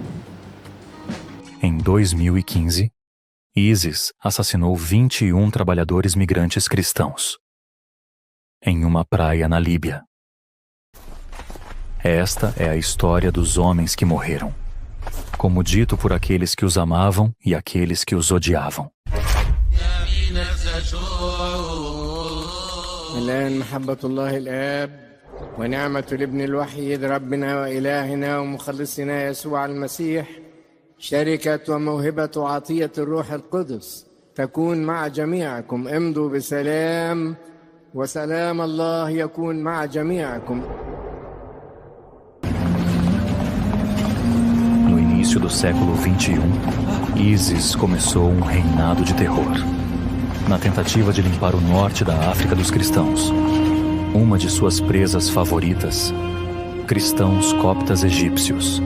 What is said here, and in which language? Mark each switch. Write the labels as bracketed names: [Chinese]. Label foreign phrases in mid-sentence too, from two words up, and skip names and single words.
[Portuguese] Em 2015, ISIS assassinou 21 trabalhadores migrantes cristãos em uma praia na Líbia. Esta é a história dos homens que morreram, como dito por aqueles que os amavam e aqueles que os odiavam. [Arabic] الآن محبة الله الآب ونعمة الابن الوحيد ربنا وإلهنا ومخلصنا يسوع المسيح شركة وموهبة وعطية الروح القدس تكون مع جميعكم. امضوا بسلام وسلام الله يكون مع جميعكم. [Portuguese] No início do século XXI, ISIS começou um reinado de terror. Na tentativa de limpar o norte da África dos cristãos, uma de suas presas favoritas, cristãos coptas egípcios.